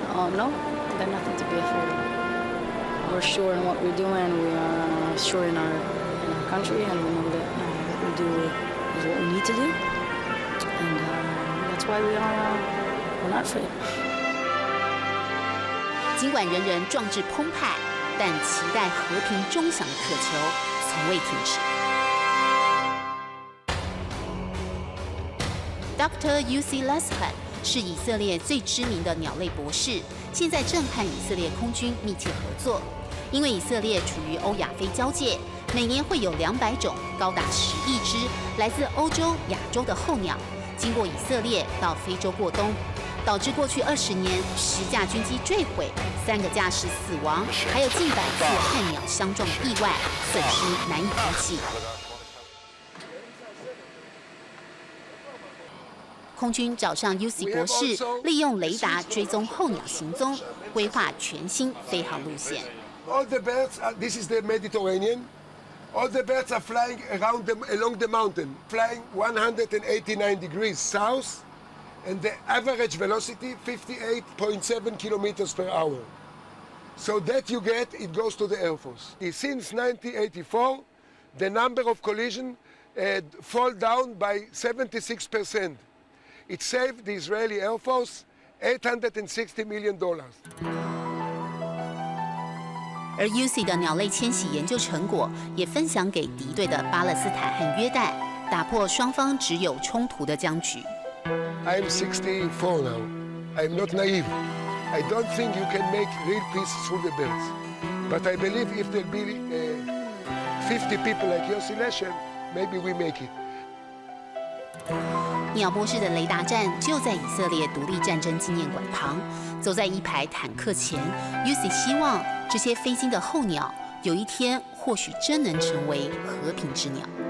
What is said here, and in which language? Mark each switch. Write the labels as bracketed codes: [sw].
[en] No, there's nothing to be afraid of. We're sure in what we're doing. We are sure in our country, and we know that what we do is what we need to do, and that's why we're not afraid. [zh] 尽管人人壮志澎湃，但期待和平终享的渴求从未停止。 [en] Dr. U.C. [zh] Leshan 是以色列最知名的鸟类博士，现在正和以色列空军密切合作。因为以色列处于欧亚非交界，每年会有200种，高达10亿只来自欧洲、亚洲的候鸟，经过以色列到非洲过冬，导致过去20年10架军机坠毁，3个驾驶死亡，还有近100次和鸟相撞的意外，损失难以估计。空军找上 UC 博士，利用雷达追踪候鸟行踪，规划全新飞航路线。 [en] All the birds, this is the Mediterranean. All the birds are flying along the mountain, flying 189 degrees south, and the average velocity 58.7 kilometers per hour. So that you get, it goes to the Air Force. Since 1984, the number of collisions fall down by 76%. It saved the Israeli Air Force $860 million. [zh] 而 UC 的鸟类迁徙研究成果也分享给敌对的巴勒斯坦和约旦，打破双方只有冲突的僵局。 [en] I'm 64 now. I'm not naive. I don't think you can make real peace through the birds. But I believe if there'll be 50 people like Yossi Leshem, maybe we make it. [zh] 鸟博士的雷达站就在以色列独立战争纪念馆旁，走在一排坦克前 ，UC 希望这些飞经的候鸟有一天或许真能成为和平之鸟。